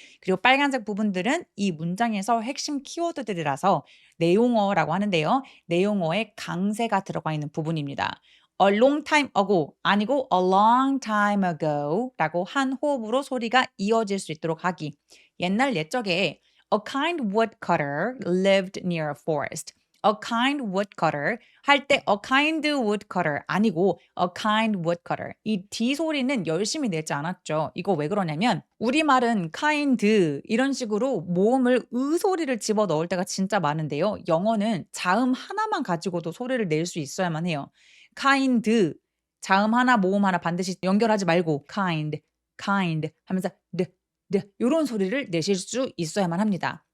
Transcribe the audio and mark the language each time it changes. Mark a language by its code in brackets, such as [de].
[ko] 그리고 빨간색 부분들은 이 문장에서 핵심 키워드들이라서 내용어라고 하는데요. 내용어에 강세가 들어가 있는 부분입니다. [en] a long time ago [ko] 아니고 a long time ago 라고 한 호흡으로 소리가 이어질 수 있도록 하기. 옛날 옛적에 [en] a kind woodcutter lived near a forest. a kind woodcutter [ko] 할 때 [en] a kind woodcutter [ko] 아니고 [en] a kind woodcutter. [ko] 이 D 소리는 열심히 내지 않았죠. 이거 왜 그러냐면 우리말은 kind 이런 식으로 모음을 으 소리를 집어 넣을 때가 진짜 많은데요. 영어는 자음 하나만 가지고도 소리를 낼 수 있어야만 해요. kind 자음 하나 모음 하나 반드시 연결하지 말고 kind 하면서 이런 소리를 내실 수 있어야만 합니다.